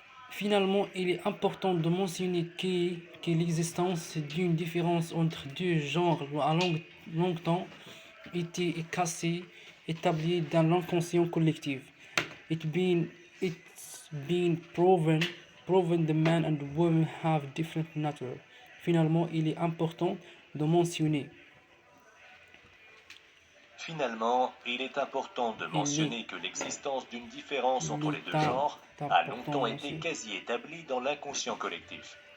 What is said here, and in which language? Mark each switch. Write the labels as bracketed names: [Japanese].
[French] Finalement, il est important de mentionner que l'existence d'une différence entre deux genres à longtemps était quasi établie dans l'inconscient collectif. [English] It's been proven the man and the woman have different nature. [French] Finalement, il est important de mentionner. Finalement, il est important de mentionner que l'existence d'une différence entre les deux genres a longtemps été quasi établie dans l'inconscient collectif.